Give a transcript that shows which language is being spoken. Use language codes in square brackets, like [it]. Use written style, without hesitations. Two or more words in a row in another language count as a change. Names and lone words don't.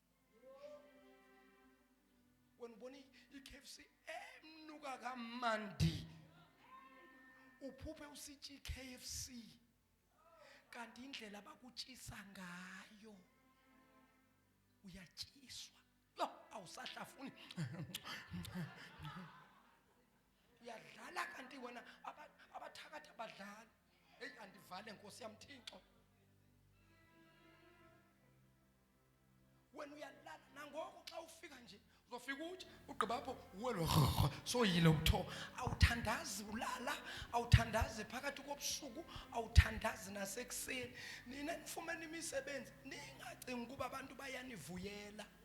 [xh] wena ubona iKFC emnuka kamandi uphuphe usitya iKFC kanti indlela abakutyisa ngayo uyatyiswa yo awusahlafuni uyadlala kanti wena abathakatha abadlali hey andivale nkosi yamthixo wena uyalala nangoko xa ufika nje uzofika uthi ugqiba apho uwelo soyile utho awuthandazi ulala awuthandazi phakathi kobusuku awuthandazi nasekuseni nina nifumene imisebenzi ningacingi ukuba abantu bayanivuyela